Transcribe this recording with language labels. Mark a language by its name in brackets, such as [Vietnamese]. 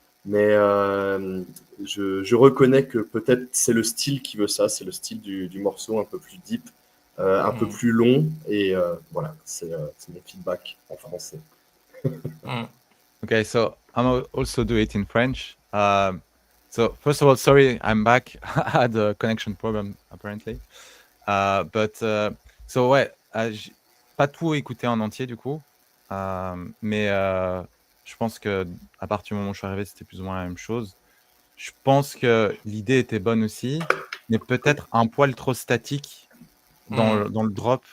[French] Mais je reconnais que peut-être c'est le style qui veut ça, c'est le style du morceau un peu plus deep, un peu plus long. Et voilà, c'est mon feedback en français. [English] Okay, so I'm also do it in French. So first of all, sorry, I'm back. I had a connection problem apparently. So [French] ouais, j'ai pas tout écouté en entier du coup, mais je pense que à partir du moment où je suis arrivé, c'était plus ou moins la même chose. Je pense que l'idée était bonne aussi, mais peut-être un poil trop statique dans le drop.